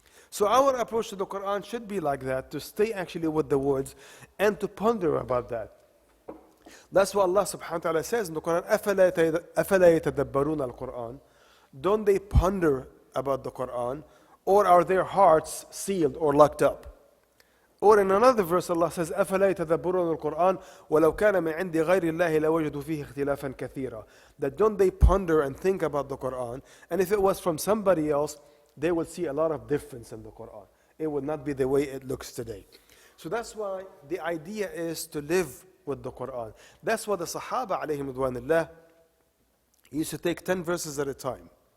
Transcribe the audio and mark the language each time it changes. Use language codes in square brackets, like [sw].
[en] So our approach to the Quran should be like that, to stay actually with the words and to ponder about that. That's what Allah subhanahu wa ta'ala says in the Quran, [ar] أَفَلَا يَتَدَبَّرُونَ الْقُرْآنَ. [en] Don't they ponder about the Quran, or are their hearts sealed or locked up? Or in another verse Allah says, [ar] أَفَلَا يَتَدَبَّرُونَ الْقُرْآنَ وَلَوْ كَانَ مِنْ عِنْدِ غَيْرِ اللَّهِ لَوَجَدُوا فِيهِ اخْتِلَافًا كَثِيرًا. [en] That don't they ponder and think about the Quran, and if it was from somebody else, they will see a lot of difference in the Quran. It would not be the way it looks today. So that's why the idea is to live with the Quran. That's why the Sahaba alayhim ridwanullah used to take 10 verses at a time.